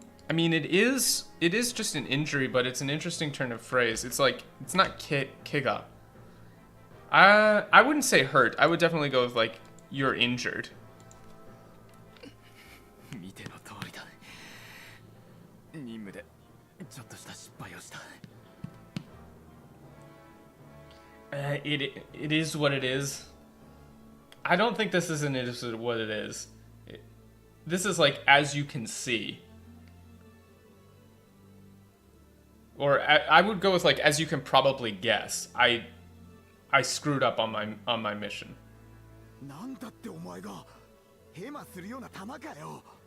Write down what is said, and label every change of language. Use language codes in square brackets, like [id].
[en] I mean, it is just an injury, but it's an interesting turn of phrase. It's like, it's not kiga. I wouldn't say hurt. I would definitely go with like, you're injured. [ja] 見ての通りだ。任務でちょっとした失敗をした。 [en] It is what it is. I don't think this is what it is. This is like, as you can see. Or I would go with like, as you can probably guess. I screwed up on my mission. [ja] なんだってお前がヘマするような玉かよ。